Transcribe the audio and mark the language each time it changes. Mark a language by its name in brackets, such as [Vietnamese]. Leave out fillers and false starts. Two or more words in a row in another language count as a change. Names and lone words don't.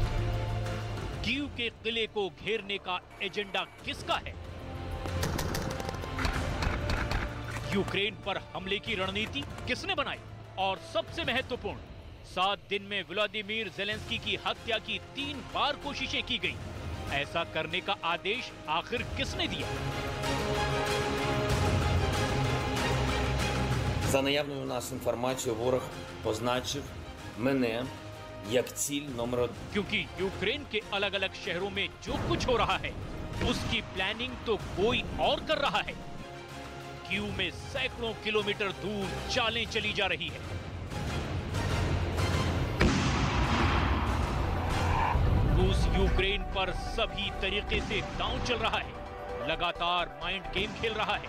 [Hindi] कीव के किले को घेरने का एजेंडा किसका है? यूक्रेन पर हमले की रणनीति किसने बनाई? और सबसे महत्वपूर्ण, 7 दिन में व्लादिमीर ज़ेलेंस्की की हत्या की 3 बार कोशिशें की गई। ऐसा करने का आदेश आखिर किसने दिया? [Ukrainian] За наявною у нас інформацією, ворог позначив мене як ціль номер 1. [Hindi] क्योंकि यूक्रेन के अलग अलग शहरों में जो कुछ हो रहा है उसकी प्लानिंग तो कोई और कर रहा है। कीव में सैकड़ों किलोमीटर दूर चालें चली जा रही है। रूस यूक्रेन पर सभी तरीके से दांव चल रहा है, लगातार [English] mind game [Hindi] खेल रहा है।